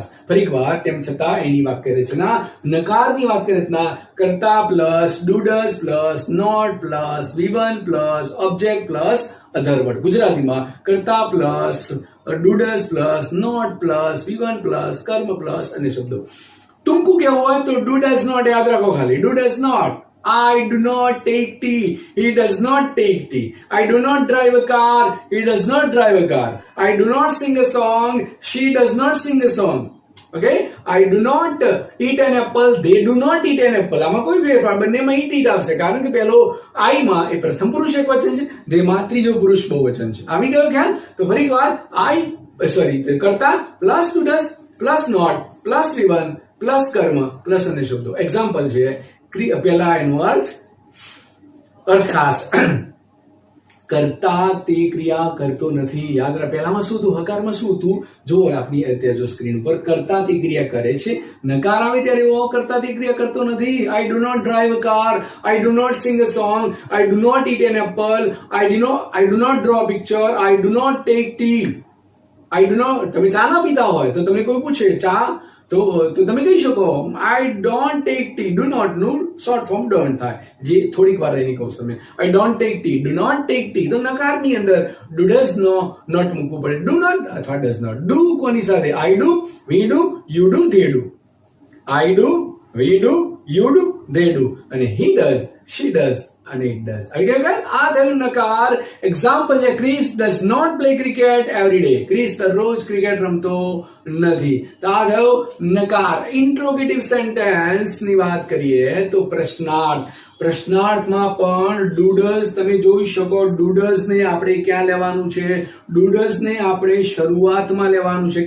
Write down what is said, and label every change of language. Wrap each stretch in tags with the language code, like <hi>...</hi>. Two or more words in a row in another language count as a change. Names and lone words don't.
<gu>ફરી એકવાર તેમ છતાં એની વાક્ય રચના, નકારની વાક્ય રચના કરતા</gu> <en>plus do does plus not plus V1 plus object plus other word.</en> <gu>ગુજરાતીમાં કરતા</gu> <en>plus do does plus not plus V1 plus</en> <gu>કર્મ પ્લસ અને શબ્દો. ટૂંકું કેવું હોય તો</gu> <en>do does not</en> <gu>યાદ રાખો ખાલી.</gu> <en>do does not. I do not take tea. He does not take tea. I do not drive a car. He does not drive a car. I do not sing a song. She does not sing a song. Okay? I do not eat an apple. They do not eat an apple.</en> <gu>આમાં કોઈ ફેરફાર બંનેમાં eat આવશે, કારણ કે પહેલો I માં એ પ્રથમ પુરુષ એકવચન છે, they માં ત્રીજો પુરુષ બહુવચન છે. આવી ગયો ખ્યાલ? તો ફરી એકવાર કરતા</gu> <en>plus do does plus not plus V1 plus</en> <gu>કર્મ પ્લસ અન્ય શબ્દો. એક્ઝામ્પલ છે. પહેલા એનો અર્થ ખાસ. કરતા તે ક્રિયા કરતો નથી. યાદ રાખ. પહેલામાં શું હતું? હકારમાં શું હતું? જો આપની અત્યારે જો સ્ક્રીન ઉપર કરતા તે ક્રિયા કરે છે, નકાર આવે ત્યારે એવો કરતા તે ક્રિયા કરતો નથી.</gu> <en>I do not drive a car. I do not sing a song. I do not eat an apple. I do not draw a picture. I do not take tea.</en> <gu>તમે ચા ના પીતા હોય તો તમને કોઈ પૂછે ચા, તો તમે કહી શકો</gu> <en>I don't take tea. Do not</en> <gu>નું</gu> <en>short form don't</en> <gu>થાય, જે થોડીક વાર એની કહું તમે.</gu> <en>I don't take tea. Do not take tea.</en> <gu>તો નકારની અંદર</gu> <en>do does</en> <gu>નો નોટ મૂકવું પડે.</gu> <en>Do not અથવા does not. Do</en> <gu>કોની સાથે?</gu> <en>I do, we do, you do, they do. I do, we do, you do, they do. અને he does, she does અને it does.</en> <gu>આવી ગયા? આ થયું નકાર. એક્ઝામ્પલ છે.</gu> <en>ક્રિસ does not play cricket every day.</en> <gu>ક્રિસ દરરોજ ક્રિકેટ રમતો નથી. તો આ થયો નકાર.</gu> <en>interrogative sentence</en> <gu>ની વાત કરીએ તો પ્રશ્નાર્થમાં પણ</gu> <en>do does</en> <gu>તમે જોઈ શકો.</gu> <en>do does</en> <gu>ને આપણે ક્યાં લેવાનું છે?</gu> <en>do does</en> <gu>ને આપણે શરૂઆતમાં લેવાનું છે.</gu>